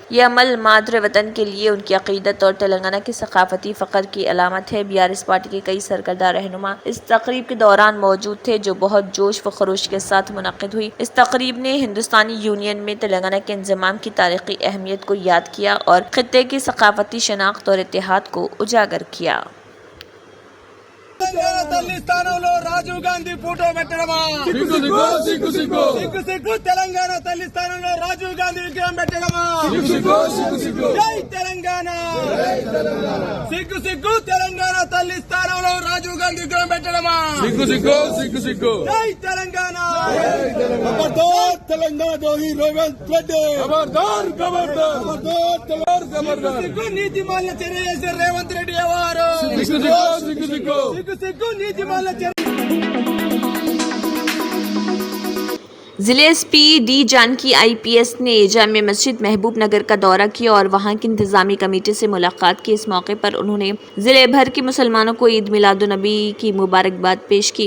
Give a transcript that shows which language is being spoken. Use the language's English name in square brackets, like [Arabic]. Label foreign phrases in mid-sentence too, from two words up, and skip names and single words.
[Urdu] یہ عمل مادر وطن کے لیے ان کی عقیدت اور تلنگانہ کی ثقافتی فخر کی علامت ہے۔ BRS پارٹی کے کئی سرکردہ رہنما اس تقریب کے دوران موجود تھے جو بہت جوش و خروش کے ساتھ منعقد ہوئی۔ اس تقریب نے ہندوستانی یونین میں تلنگانہ کے انضمام کی تاریخی اہمیت کو یاد کیا اور خطے کی ثقافتی شناخت اور اتحاد کو اجاگر کیا۔ [Telugu] తెలంగాణ తల్లి స్థానంలో రాజీవ్ గాంధీ ఫోటో పెట్టడమా? సిగ్గు సిగ్గు సిగ్గు సిగ్గు సిగ్గు సిగ్గు తెలంగాణ తల్లి స్థానంలో రాజీవ్ గాంధీ విగ్రహం పెట్టడమా? సిగ్గు సిగ్గు సిగ్గు సిగ్గు జై తెలంగాణ జై తెలంగాణ సిగ్గు సిగ్గు తెలంగాణ తల్లి స్థానంలో రాజీవ్ గాంధీ విగ్రహం పెట్టడమా? సిగ్గు సిగ్గు సిగ్గు సిగ్గు జై తెలంగాణ జై తెలంగాణ ఖబర్దార్ తెలంగాణ ద్రోహి రేవంత్ రెడ్డి ఖబర్దార్ ఖబర్దార్ ఖబర్దార్ ఖబర్దార్ సిగ్గు నీతిమాన్య చర్య చేసే రేవంత్ రెడ్డి ఎవరు? సిగ్గు సిగ్గు సిగ్గు సిగ్గు [Urdu] ضلع SP D جانکی IPS نے جامع مسجد محبوب نگر کا دورہ کیا اور وہاں کی انتظامی کمیٹی سے ملاقات کی۔ اس موقع پر انہوں نے ضلع بھر کے مسلمانوں کو عید میلاد النبی کی مبارکباد پیش کی۔